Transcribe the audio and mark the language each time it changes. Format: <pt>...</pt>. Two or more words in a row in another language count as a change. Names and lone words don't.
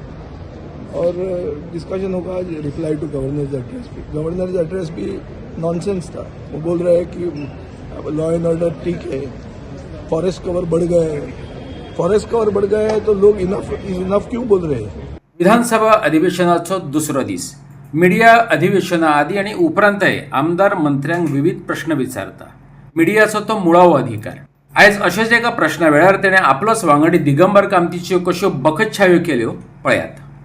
<hi>और डिस्कशन होगा</hi> <en>reply to governor's address</en> <hi>भी.</hi> <en>governor's address</en> <hi>भी नॉनसेंस था. वो बोल रहे हैं कि</hi> <en>law and order</en> <hi>ठीक है,</hi> <en>forest cover</en> <hi>बढ़ गया है.</hi> <en>forest cover</en> <hi>बढ़ गया है तो लोग इनफ क्यों बोल रहे हैं?</hi> <kok>विधानसभा अधिवेशनाचो दुसरो दीस. मिडिया अधिवेशना आदी आणि उपरांतय आमदार मंत्र्यांक विविध प्रश्न विचारता. मिडियाचो तो मुळावो अधिकार. आयज अशेच एका प्रश्ना वेळार तेणें आपलोच वांगडी दिगंबर कामतीच्यो कश्यो बखतछायो केल्यो पळयात.</kok>